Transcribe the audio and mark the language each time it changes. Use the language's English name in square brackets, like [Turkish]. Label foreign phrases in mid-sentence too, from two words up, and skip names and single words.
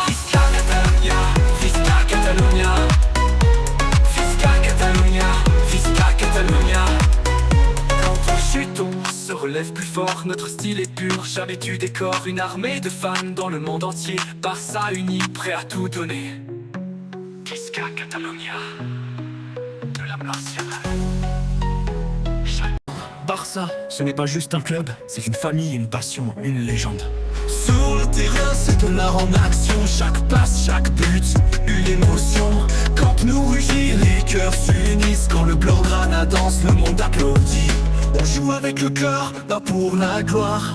[Catalan] Fiscal Catalunya, Fiscal Catalunya, Fiscal Catalunya, Fiscal Catalunya. [French] Quand on chute, on se relève plus fort. Notre style est pur, jamais du décor. Une armée de fans dans le monde entier, Barça uni, prêt à tout donner. [Catalan] Fiscal Catalunya, de la Masia. [French] Barça, ce n'est pas juste un club, c'est une famille, une passion, une légende. Sur le terrain, c'est de l'art en action. Chaque passe, chaque but, une émotion. Quand nous rugit, les cœurs s'unissent. Quand le Blaugrana danse, le monde applaudit. On joue avec le cœur, pas pour la gloire.